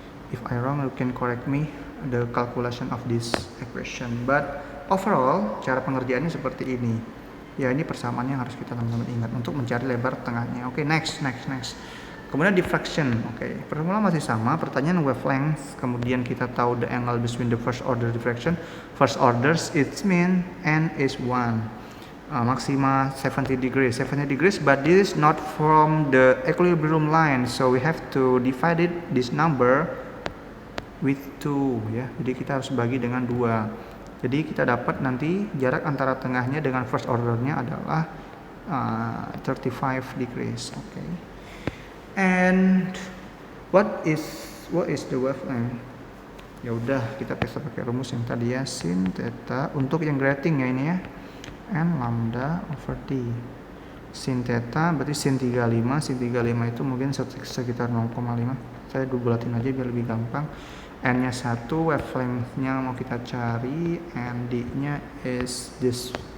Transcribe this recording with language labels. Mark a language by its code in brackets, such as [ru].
[en] If I wrong, you can correct me the calculation of this equation. But overall, [id] cara pengerjaannya seperti ini. Ya, ini persamaannya yang harus kita teman-teman ingat untuk mencari lebar tengahnya. Oke, next. Kemudian diffraction. Oke, formula masih sama. Pertanyaan wavelength. Kemudian kita tahu [en] the angle between the first order diffraction. First orders, it means n is 1. Maxima 70 degrees, but this is not from the equilibrium line, so we have to divide this number with 2, ya. [id] Jadi kita harus bagi dengan 2. Jadi kita dapat nanti jarak antara tengahnya dengan first ordernya adalah 35 degrees. [en] Okay. And what is the wavelength? [id] Ya udah, kita bisa pakai rumus yang tadi, ya, sin theta untuk yang grating, ya, ini, ya. N lambda over D. Sin theta berarti sin 35. Sin 35 itu mungkin sekitar 0,5. Saya bulatin aja biar lebih gampang. N nya 1, wavelength nya mau kita cari, and D nya is this